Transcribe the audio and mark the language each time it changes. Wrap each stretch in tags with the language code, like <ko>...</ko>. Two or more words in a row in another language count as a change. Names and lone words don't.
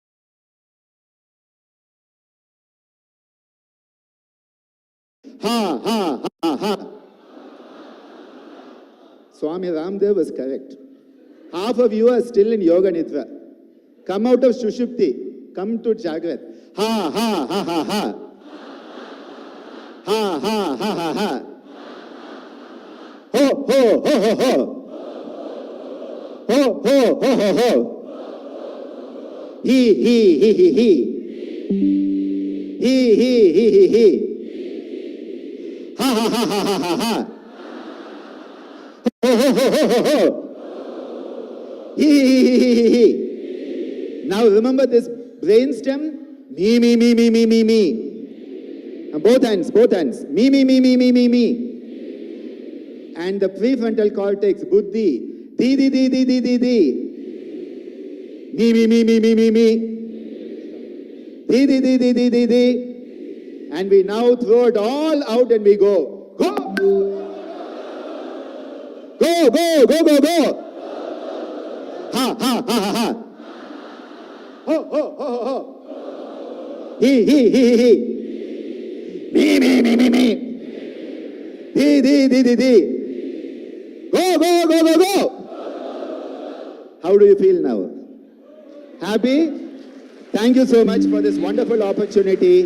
<en>Ha, ha, ha, ha. Swami Ramdev was correct. Half of you are still in Yoga Nidra. Come out of Sushupti. Come to Jagrat. Ha, ha, ha, ha, ha. Ha, ha, ha, ha, ha. Ho, ho, ho, ho, ho. Ho, ho, ho, ho, ho. He. He. Ha, ha, ha, ha, ha, ha, ha. Ho, ho, ho, ho, ho, ho. He. Now remember this brainstem. Me. And both hands. Me. And the prefrontal cortex, buddhi. Di. Me. Di. And we now throw it all out and we go. Go. Ha, ha, ha, ha, ha. Ho, ho, ho, ho, ho. He. Me. Di. Go. How do you feel now? Happy? Thank you so much for this wonderful opportunity.</en>